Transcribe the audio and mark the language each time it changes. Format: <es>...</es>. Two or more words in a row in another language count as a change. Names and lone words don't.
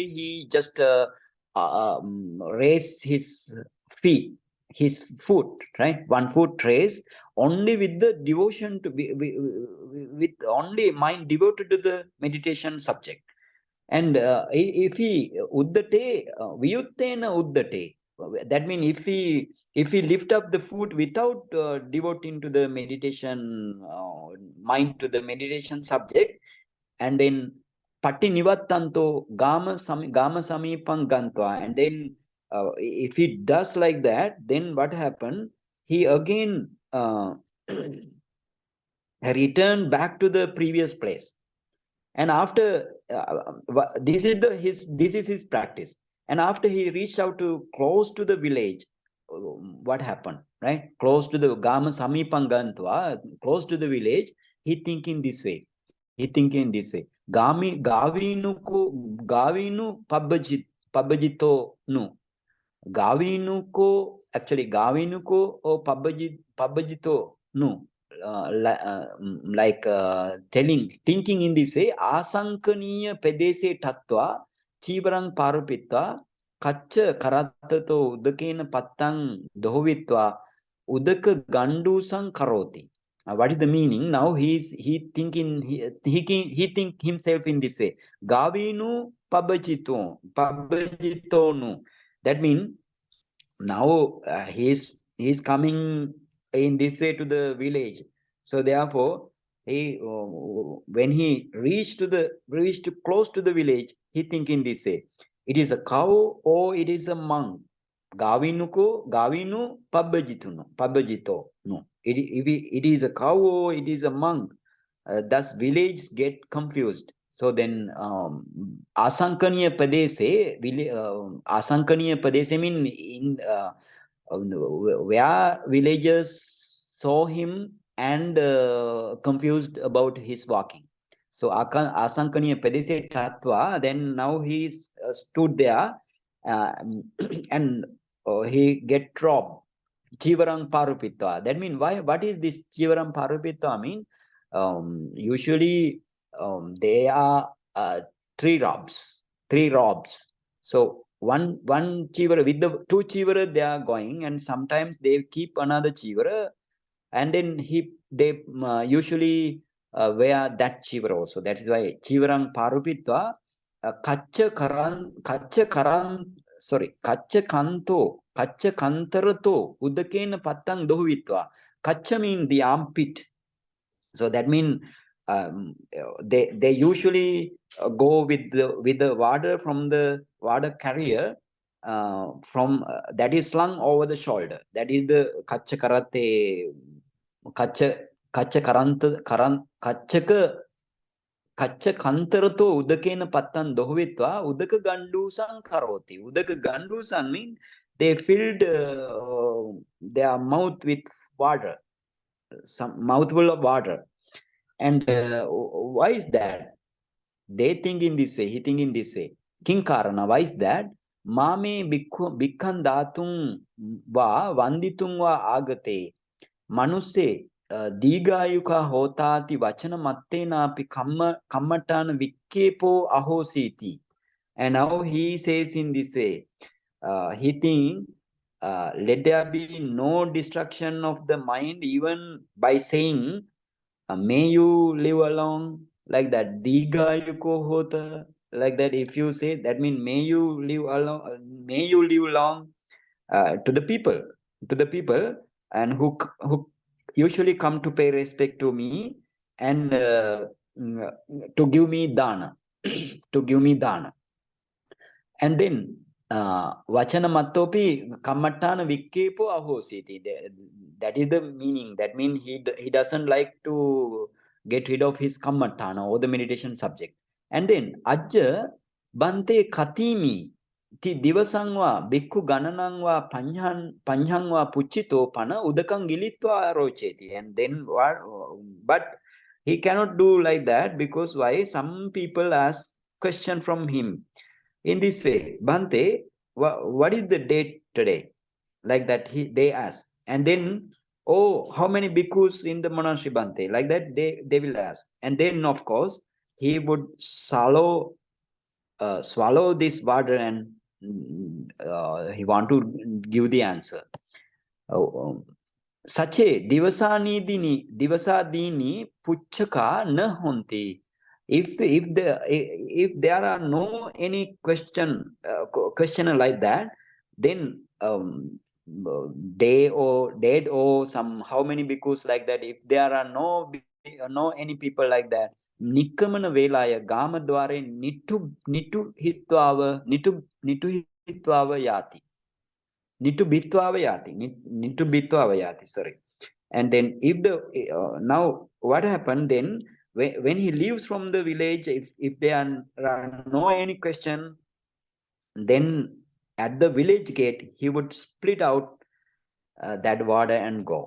<en>He just raise his foot, right? One foot raise only with the devotion to with only mind devoted to the meditation subject.</en> <pi>And if he uddate, viyuttena uddate,</pi> <en>that means if he lift up the foot without devoting to the meditation, mind to the meditation subject, and then</en> <pi>patti nivattanto gama samipang gantva,</pi> <en>and then if he does like that, then what happened? He again returned back to the previous place. And after this is his practice. And after he reached out to close to the village, what happened, right? Close to the</en> <pi>Gama Samipangantva,</pi> <en>close to the village, he thinking this way.</en> <pi>Gavinu pabbajito nu. Gavinu ko o pabbajito nu.</pi> <en>Thinking in this way,</en> <pi>asankaniya pedese tattva chivarang parupitva kaccha karattato udakena pattang dohovitva udaka gandusang karoti.</pi> <en>What is the meaning? Now he think himself in this way. Gavinu pabbajito nu. That means now he is coming in this way to the village. So therefore, he when he reached close to the village, he thinking this way: it is a cow or it is a monk.</en> <pi>Gavinu pabbajito no.</pi> <en>It is a cow or it is a monk. Thus village get confused. So then</en> <pi>asankaniya padese, asankaniya padese</pi> <en>mean in where villagers saw him and confused about his walking. So</en> <pi>asankaniya padese tattva,</pi> <en>then now he stood there and he get robbed.</en> <pi>Chivarang parupitva.</pi> <en>That means why? What is this</en> <pi>chivarang parupitva</pi> <en>mean? Usually they are three robs. So one chivara with the two chivara they are going, and sometimes they keep another chivara, and then they usually wear that chivara also. That is why</en> <pi>chivarang parupitva kaccha kantarato udakena pattang dohuvitva.</pi> <en>Kaccha means the armpit. So that means they usually go with the water from the water carrier from that is slung over the shoulder. That is the</en> <pi>kachaka kantarato udakena pattan dohuvitva udaka gandusang karoti. Udaka gandusang</pi> <en>means they filled their mouth with water, some mouthful of water. And why is that? They think in this way, he think in this way. Kinkarana, why is that?</en> <pi>Mame bhikkhan datum va vanditum va agate manuse digayuka hotati vachana mattena api kammatana vikkepo ahositi.</pi> <en>And now he says in this way, he think let there be no destruction of the mind even by saying may you live along, like that.</en> <pi>Digayuko hota,</pi> <en>like that. If you say that means may you live long to the people and who usually come to pay respect to me and to give me dana. And then</en> <pi>Vachana mattopi kammattana vikkepo ahositi.</pi> <en>That is the meaning. That means he doesn't like to get rid of his kammattana or the meditation subject. And then</en> <pi>ajja bante katimi ti divasangwa bhikkhu gananangwa panjangwa puchito pana udakang gilitva rocheti.</pi> <en>And then what? But he cannot do like that, because why? Some people ask question from him in this way. Bhante, what is the date today? Like that they ask. And then, oh, how many bhikkhus in the monastery, Bhante? Like that they will ask. And then, of course, he would swallow this water, and he want to give the answer.</en> <pi>Sache divasadini puchaka na honti.</pi> <en>If there are no any question like that, then day or dead or some how many bhikkhus like that, if there are no any people like that,</en> <pi>nikkamana velaya gamadware nitu hitvava yati. Nitu bittvava yati,</pi> <en>sorry. And then if the now what happened then, when he leaves from the village, if there are no any question, then at the village gate he would split out that water and go.</en>